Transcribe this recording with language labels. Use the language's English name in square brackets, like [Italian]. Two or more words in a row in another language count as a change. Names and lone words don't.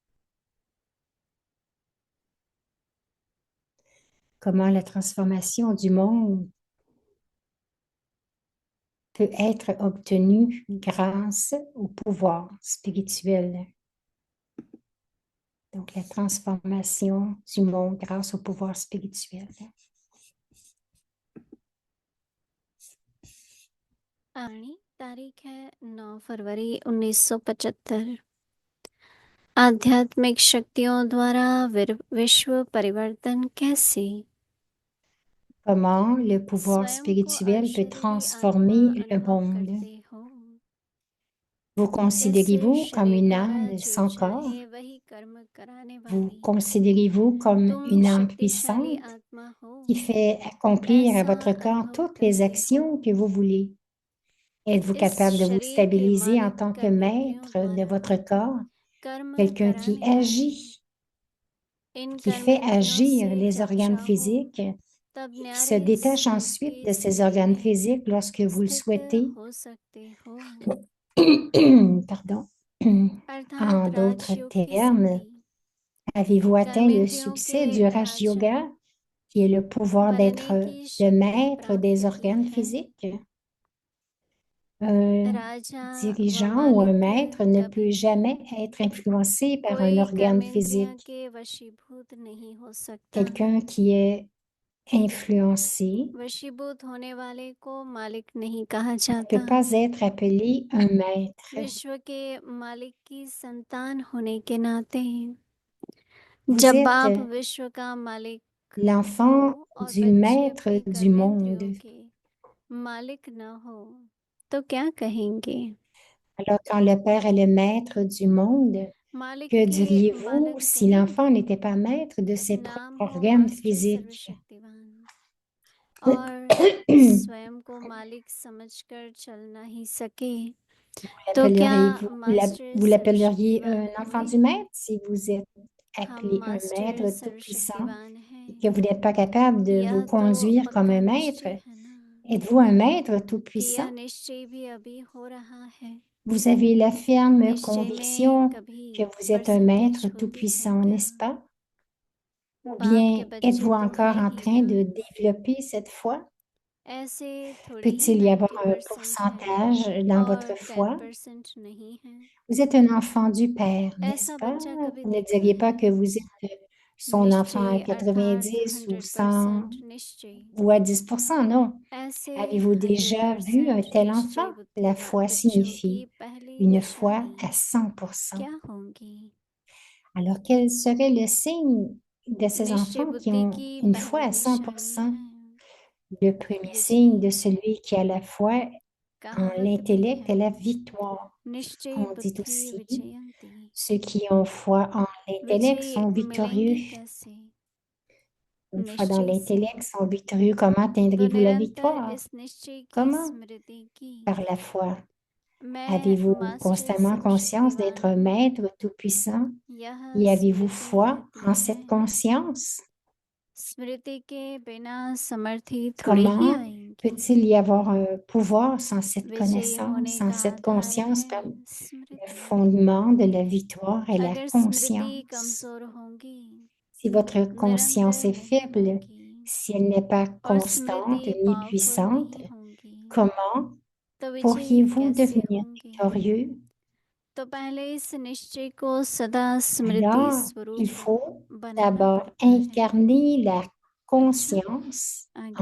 [French] Comment la transformation du monde peut être obtenue grâce au pouvoir spirituel. Donc, la transformation du monde grâce au pouvoir spirituel. [Hindi] आनी तारीख है 9 फरवरी 1975। आध्यात्मिक शक्तियों द्वारा विश्व परिवर्तन कैसे? [French] Comment le pouvoir [Hindi] स्वयं को [French] spirituel peut [Hindi] अशरीरी आत्मा [French] transformer le [Hindi] अनुभव [French] monde. [Hindi] करते हो। [French] Vous [Hindi] कैसे [French] considérez-vous comme [Hindi] शरीर [French] une [Hindi] द्वारा [French] âme [Hindi] जो [French] sans corps? [Hindi] चाहे वही कर्म कराने [French] Vous [Hindi] वाली [French] considérez-vous comme [Hindi] तुम [French] une âme [Hindi] शक्तिशाली [French] puissante [Hindi] आत्मा हो, [French] qui fait accomplir à [Hindi] ऐसा [French] votre corps [Hindi] अनुभव [French] toutes les [Hindi] करते हो। [French] actions que vous voulez? Êtes-vous [Hindi] इस [French] capable de vous [Hindi] शरीर के [French] stabiliser en [Hindi] मालिक [French] tant que [Hindi] कर्मेंद्रियों [French] maître de [Hindi] द्वारा [French] votre corps, [Hindi] कर्म [French] quelqu'un qui [Hindi] कराने वाले [French] agit, [Hindi] इन [French] qui fait [Hindi] कर्मेंद्रियों [French] agir [Hindi] से [French] les [Hindi] जब [French] organes [Hindi] चाहो [French] physiques, [Hindi] तब [French] qui se [Hindi] न्यारे [French] détache [Hindi] स्वरूप [French] ensuite [Hindi] की [French] de ces [Hindi] स्थिति [French] organes [Hindi] में [French] physiques lorsque vous le [Hindi] स्थित [French] souhaitez? [Hindi] हो सकते हो, [French] Pardon. [Hindi] अर्थात [French] En d'autres [Hindi] राजयोग की [French] termes, [Hindi] सिद्धि। [French] avez-vous atteint le [Hindi] कर्मेंद्रियों के [French] succès du Raj [Hindi] राजा [French] Yoga, qui est le pouvoir [Hindi] बनने [French] d'être [Hindi] की [French] le [Hindi] शक्ति [French] maître [Hindi] प्राप्त [French] des [Hindi] की [French] organes [Hindi] है। [French] physiques? Un [Hindi] राजा व [French] dirigeant ou un [Hindi] मालिक [French] maître ne [Hindi] कभी [French] peut [Hindi] भी [French] jamais être influencé par un [Hindi] कोई [French] organe [Hindi] कर्मेंद्रियों [French] physique. [Hindi] के वशीभूत नहीं हो सकता। [French] Quelqu'un qui est influencé [Hindi] वशीभूत होने वाले को मालिक नहीं कहा [French] ne [Hindi] जाता। [French] peut pas être appelé un maître. [Hindi] विश्व के मालिक की संतान होने के नाते [French] Vous [Hindi] जब [French] êtes [Hindi] आप विश्व का मालिक हो [French] l'enfant [Hindi] और [French] du [Hindi] बच्चे [French] maître [Hindi] अपनी [French] du [Hindi] कर्मेंद्रियों [French] monde. [Hindi] के मालिक न हो तो क्या कहेंगे? [French] Alors, quand le Père est le maître du monde, [Hindi] मालिक [French] que [Hindi] के [French] diriez-vous [Hindi] बालक [French] si l'enfant [Hindi] कहेंगे, [French] n'était pas maître de ses propres [Hindi] नाम हो [French] organes [Hindi] मास्टर [French] physiques? [Hindi] सर्वशक्तिवान। और स्वयं को मालिक समझकर चल नहीं सके तो क्या मास्टर [French] Vous l'appelleriez [Hindi] सर्वशक्तिवान [French] un enfant [Hindi] हुए? [French] du maître si vous êtes [Hindi] हम [French] appelé un [Hindi] मास्टर [French] maître tout-puissant [Hindi] सर्वशक्तिवान [French] et [Hindi] हैं, [French] que vous n'êtes pas capable de vous [Hindi] यह तो [French] conduire comme [Hindi] पक्का [French] un maître? [Hindi] निश्चय है ना [French] Êtes-vous un maître [Hindi] कि [French] tout-puissant? [Hindi] यह निश्चय भी अभी हो रहा है। [French] Vous avez la ferme [Hindi] निश्चय में [French] conviction [Hindi] कभी [French] que vous êtes un [Hindi] परसेंटेज [French] maître [Hindi] होती है [French] tout-puissant, [Hindi] क्या? [French] n'est-ce pas? Ou [Hindi] बाप के [French] bien [Hindi] बच्चे [French] êtes-vous [Hindi] तो [French] encore [Hindi] है [French] en [Hindi] ही [French] train [Hindi] ना, [French] de développer cette foi? [Hindi] ऐसे थोड़ी ही [French] Peut-il y avoir un [Hindi] 90% है [French] pourcentage dans votre [Hindi] और [French] foi? [Hindi] 10% नहीं है। [French] Vous êtes un enfant du Père, n'est-ce [Hindi] ऐसा [French] pas? [Hindi] बच्चा कभी [French] Vous ne [Hindi] देखा [French] diriez pas [Hindi] है? [French] que vous êtes son enfant à [Hindi] निश्चय अर्थात [French] 90 ou 100 [Hindi] 100% निश्चय, [French] ou à 10%, non. [Hindi] ऐसे [French] Avez-vous déjà vu un [Hindi] 100% [French] tel [Hindi] निश्चय [French] enfant? La foi [Hindi] बच्चों की [French] signifie [Hindi] पहली [French] une foi [Hindi] निशानी [French] à 100%. [Hindi] क्या होंगी? [French] Alors, quel serait le signe de ces [Hindi] निश्चय [French] enfants qui [Hindi] बुद्धि [French] ont [Hindi] की [French] une foi [Hindi] पहली [French] à [Hindi] निशानी [French] 100%? [Hindi] है [French] Le premier signe de [Hindi] विजय, [French] celui qui a la foi en [Hindi] कहावत भी [French] l'intellect [Hindi] है [French] est la victoire. [Hindi] निश्चय [French] On dit [Hindi] बुद्धि [French] aussi, [Hindi] विजयंती। [French] ceux qui ont foi en l'intellect [Hindi] विजय [French] sont [Hindi] मिलेंगे [French] victorieux. [Hindi] कैसे? [French] Une foi dans [Hindi] निश्चय से। [French] l'intellect sont victorieux. Comment [Hindi] तो [French] atteindrez-vous la [Hindi] निरंतर [French] victoire? [Hindi] इस निश्चय की [French] Comment? [Hindi] स्मृति की [French] Par la foi. [Hindi] मैं [French] Avez-vous [Hindi] मास्टर [French] constamment conscience d'être [Hindi] सर्वशक्तिवान [French] un [Hindi] हूँ, [French] maître tout-puissant? [Hindi] यह [French] Et avez-vous [Hindi] स्मृति [French] foi [Hindi] रहती [French] en [Hindi] है। [French] cette conscience? [Hindi] स्मृति के बिना समर्थी थोड़ी ही [French] Comment [Hindi] आएंगी। [French] peut-il y avoir un pouvoir sans cette [Hindi] विजयी [French] connaissance, [Hindi] होने [French] sans [Hindi] का [French] cette [Hindi] आधार [French] conscience? [Hindi] है [French] Le [Hindi] स्मृति। [French] fondement de la victoire est la [Hindi] अगर स्मृति [French] conscience. [Hindi] कमजोर होंगी, [French] Si votre conscience [Hindi] निरंतर [French] est [Hindi] नहीं [French] faible, [Hindi] होंगी [French] si elle n'est pas [Hindi] और [French] constante [Hindi] स्मृति [French] ni [Hindi] पावरफुल [French] puissante, [Hindi] नहीं होंगी, [French] comment [Hindi] तो विजयी [French] pourriez-vous [Hindi] कैसे [French] devenir [Hindi] होंगे? [French] victorieux? [Hindi] तो पहले इस निश्चय को सदा स्मृति [French] Alors, il [Hindi] स्वरूप [French] faut [Hindi] बनाना [French] d'abord [Hindi] पड़ता है। [French] incarner la [Hindi] अच्छा, [French] conscience [Hindi] आगे